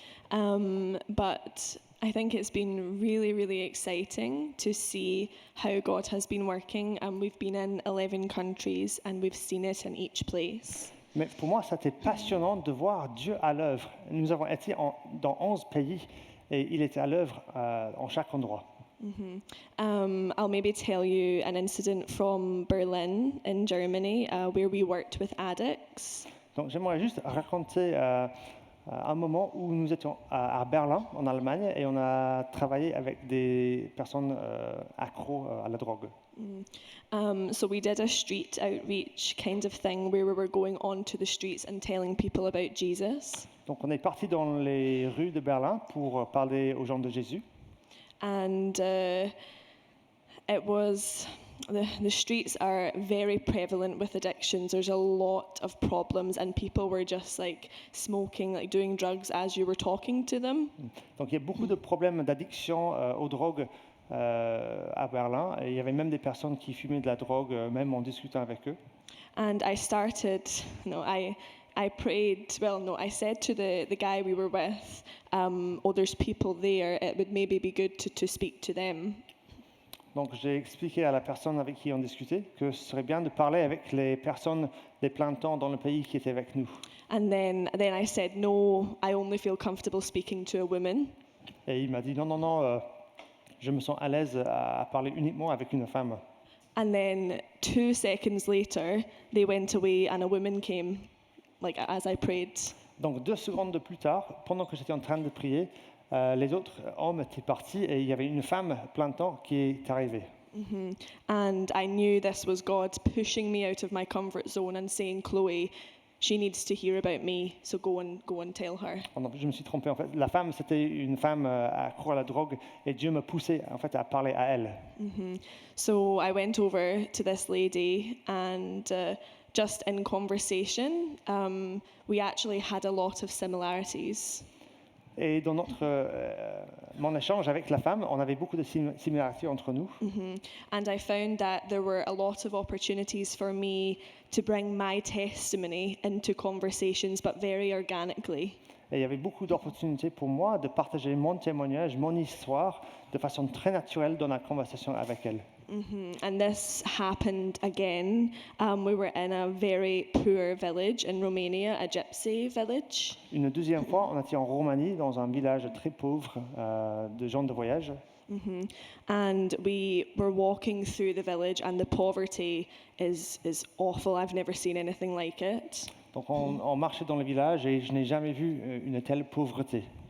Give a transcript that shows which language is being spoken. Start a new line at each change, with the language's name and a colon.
English: But I think it's been really, really exciting to see how God has been working. We've been in 11 countries and we've seen it in each place.
French: Mais pour moi, c'était passionnant de voir Dieu à l'œuvre. Nous avons été dans 11 pays et il était à l'œuvre en chaque endroit.
English: I'll maybe tell you an incident from Berlin in Germany where we worked with addicts.
French: Donc j'aimerais juste raconter un moment où nous étions à Berlin, en Allemagne, et on a travaillé avec des personnes accros à la drogue.
English: So we did a street outreach kind of thing where we were going onto the streets and telling people about Jesus.
French: Donc on est parti dans les rues de Berlin pour parler aux gens de Jésus.
English: And it was the streets are very prevalent with addictions. There's a lot of problems and people were just like smoking, like doing drugs as you were talking to them.
French: Donc il y a beaucoup de problèmes d'addiction aux drogues à Berlin. Et il y avait même des personnes qui fumaient de la drogue, même en discutant avec eux.
English: And I started, I prayed, well, no, I said to the guy we were with, oh, there's people there, it would maybe be good to speak to them.
French: Donc j'ai expliqué à la personne avec qui on discutait que ce serait bien de parler avec les personnes des plantants dans le pays qui étaient avec nous.
English: And then I said, no, I only feel comfortable speaking to a woman.
French: Et il m'a dit non, je me sens à l'aise à parler uniquement avec une femme.
English: And then 2 seconds later, they went away and a woman came, like as I prayed.
French: Donc 2 secondes plus tard, pendant que j'étais en train de prier, les autres hommes étaient partis et il y avait une femme plein temps qui est arrivée.
English: And I knew this was God pushing me out of my comfort zone and saying, Chloe, she needs to hear about me, so go and tell her.
French: Donc, je me suis trompé. En fait, la femme, c'était une femme accro à la drogue et Dieu me poussait en fait à parler à elle.
English: So I went over to this lady and just in conversation, we actually had a lot of similarities.
French: Et dans mon échange avec la femme, on avait beaucoup de similarités entre nous.
English: And I found that there were a lot of opportunities for me to bring my testimony into conversations, but very organically.
French: Et il y avait beaucoup d'opportunités pour moi de partager mon témoignage, mon histoire, de façon très naturelle dans la conversation avec elle.
English: And this happened again. We were in a very poor village in Romania, a gypsy village.
French: Une deuxième fois, on était en Roumanie, dans un village très pauvre de gens de voyage.
English: And we were walking through the village, and the poverty is awful. I've never seen anything like it.
French: Donc on marchait dans le village et je n'ai jamais vu une telle pauvreté.